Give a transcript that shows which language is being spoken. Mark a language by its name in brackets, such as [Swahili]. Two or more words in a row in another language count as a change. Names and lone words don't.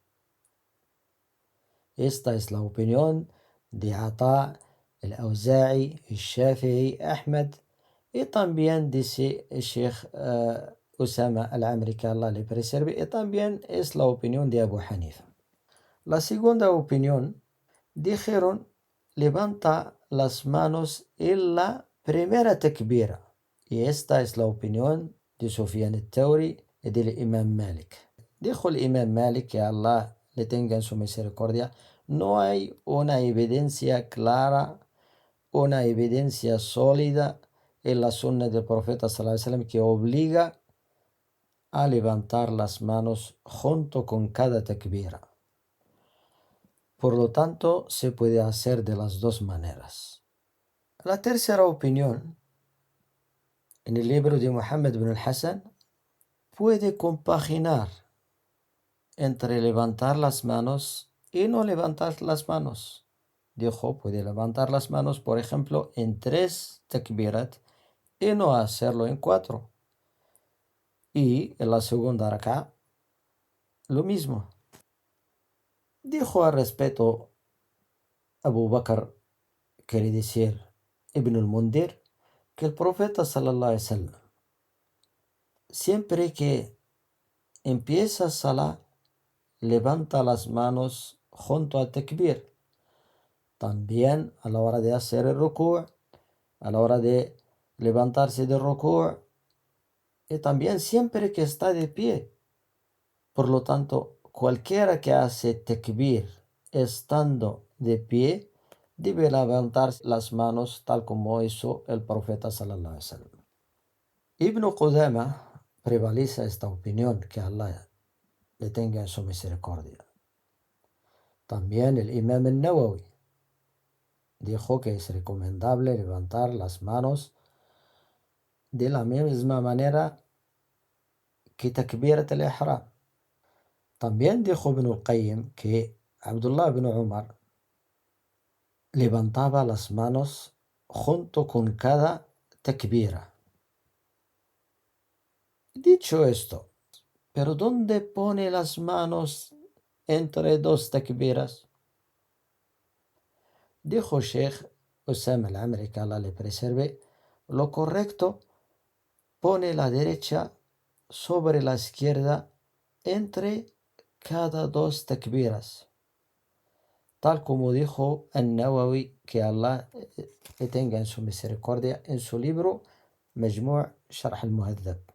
[Spanish] Esta es la opinión de Ata, el Auza'i, el Shafi'i, Ahmed, y también dice el Sheikh Usama al-Amri, que Allah le preserve, y también es la opinión de Abu Hanifa. La segunda opinión dijeron levanta las manos en la primera takbira, y esta es la opinión de Sufyan al-Thawri y del Imam Malik. Dijo el Imam Malik, que Allah le tenga en su misericordia, no hay una evidencia clara, una evidencia sólida en la sunna del profeta [Arabic] صلى الله عليه وسلم [Spanish] que obliga a levantar las manos junto con cada takbira. Por lo tanto, se puede hacer de las dos maneras. La tercera opinión, en el libro de Muhammad ibn al-Hasan, puede compaginar entre levantar las manos y no levantar las manos. Dijo, puede levantar las manos, por ejemplo, en 3 takbirat y no hacerlo en 4. Y en la segunda rak'a, lo mismo. Dijo al respecto Abu Bakr, quiere decir Ibn al-Mundir, que el profeta [Arabic] صلى الله عليه وسلم, [Spanish] siempre que empieza salah, levanta las manos junto al takbir. También a la hora de hacer el ruku', a la hora de levantarse del ruku', y también siempre que está de pie. Por lo tanto, cualquiera que hace takbir estando de pie, debe levantar las manos tal como hizo el profeta [Arabic] صلى الله عليه وسلم. [Spanish] Ibn Qudama prevalece esta opinión, que Allah le tenga en su misericordia. También el Imam al-Nawawi dijo que es recomendable levantar las manos de la misma manera que [Arabic] تكبيرة الإحرام. [Spanish] También dijo Ibn al-Qayyim que Abdullah ibn Umar levantaba las manos junto con cada takbira. Dicho esto, ¿pero dónde pone las manos entre 2 takbiras? Dijo Sheikh Usama al-Amri, que Allah le preserve, lo correcto, pone la derecha sobre la izquierda entre cada 2 takbiras, tal como dijo al-Nawawi, que Allah le tenga en su misericordia, en su libro Majmu' Sharh al-Muhadhab.